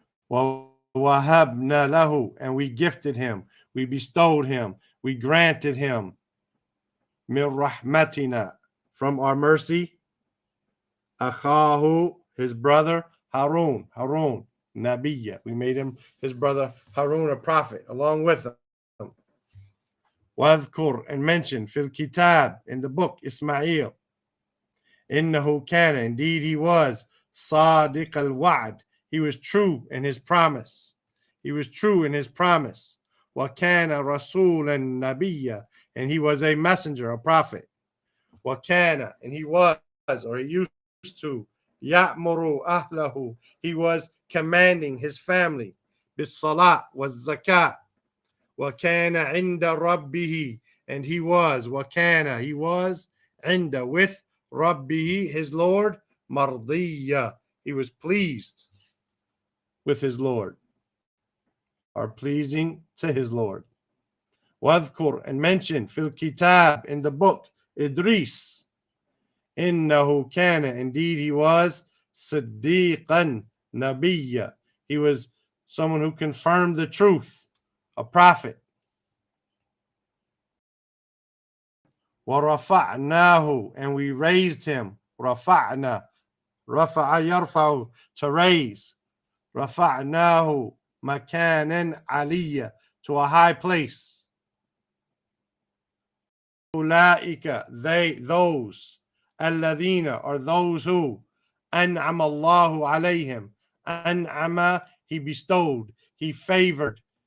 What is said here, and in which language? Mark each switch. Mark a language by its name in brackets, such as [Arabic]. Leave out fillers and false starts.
[Arabic] وَوَهَبْنَا لَهُ, [English] and we gifted him, we bestowed him, we granted him, [Arabic] مِنْ رَحْمَتِنَا, [English] from our mercy, [Arabic] أَخَاهُ, [English] his brother Harun. Harun, Nabiyya. We made him, his brother Harun, a prophet, along with him. [Arabic] واذكر [English] and mention [Arabic] في الكتاب [English] in the book Ismail. [Arabic] إنه كان, [English] indeed he was, [Arabic] صادق الوعد. [English] He was true in his promise. He was true in his promise. [Arabic] وكان رسولا نبيا, [English] and he was a messenger, a prophet. [Arabic] وكان, [English] and he was, or he used to, [Arabic] يأمر أهله, [English] he was commanding his family, [Arabic] بالصلاة والزكاة. وكان عند ربه, [English] and he was, [Arabic] وكان, [English] he was, [Arabic] عند, [English] with, [Arabic] ربه, [English] his Lord, [Arabic] مرضية, [English] he was pleased with his Lord, or pleasing to his Lord. [Arabic] واذكر, [English] and mention, [Arabic] في الكتاب, [English] in the book, [Arabic] إدريس. إنه كان, [English] indeed he was, [Arabic] صديقا نبيا, [English] he was someone who confirmed the truth, a prophet. [Arabic] وَرَفَعْنَاهُ, [English] and we raised him. [Arabic] رَفَعْنَا, رَفَعَ يَرْفَعُ, [English] to raise. [Arabic] رَفَعْنَاهُ مَكَانًا عَلِيًّا, [English] to a high place. [Arabic] أُولَٰئِكَ, [English] they, those. [Arabic] الَّذِينَ, [English] are those who. [Arabic] أَنْعَمَ اللَّهُ عَلَيْهِمْ. أَنْعَمَ, [English] he bestowed, he favored.